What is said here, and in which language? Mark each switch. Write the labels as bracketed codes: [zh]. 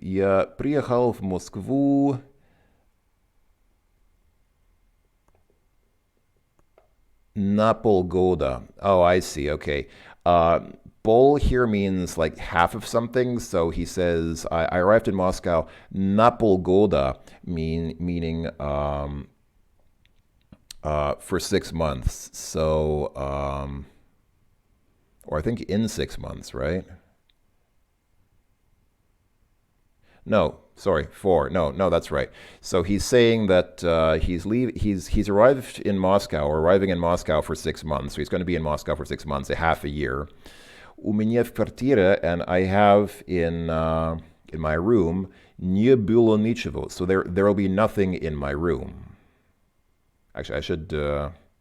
[ru] Я приехал в Москву на полгода. [en] Oh, I see. Okay. Pol here means like half of something. So he says, I arrived in Moscow na polgoda, meaning for 6 months. So, or I think in 6 months, right? No, sorry, 4. No, that's right. So he's saying that he's arrived in Moscow, or arriving in Moscow for 6 months. So he's going to be in Moscow for 6 months, a half a year. [ru] У меня в квартире, [en] and I have in my room, [ru] не было ничего. [en] So there will be nothing in my room. Actually, I should.